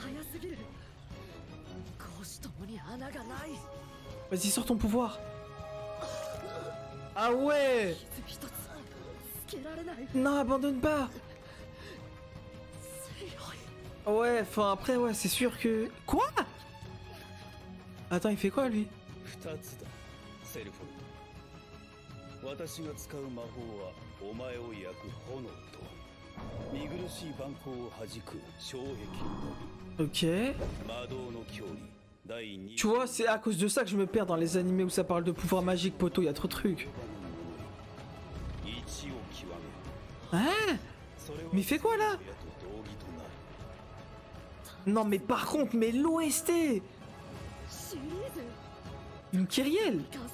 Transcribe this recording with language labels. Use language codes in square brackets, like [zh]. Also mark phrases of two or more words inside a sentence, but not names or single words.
[fr] Vas-y, sors ton pouvoir. Ah ouais! Non, abandonne pas! Ouais, enfin après, ouais, c'est sûr que... Quoi? Attends, il fait quoi, lui? [ja] 私が使う魔法はお前を焼く炎と見苦しい蛮行を弾く障壁 [fr] Ok. [ja] 魔導の距離第2 [fr] Tu vois, c'est à cause de ça que je me perds dans les animés où ça parle de pouvoir magique, poto, il y a trop de trucs. Hein? Mais il fait quoi là? Non mais par contre, mais l'OST! Une Kyrielle?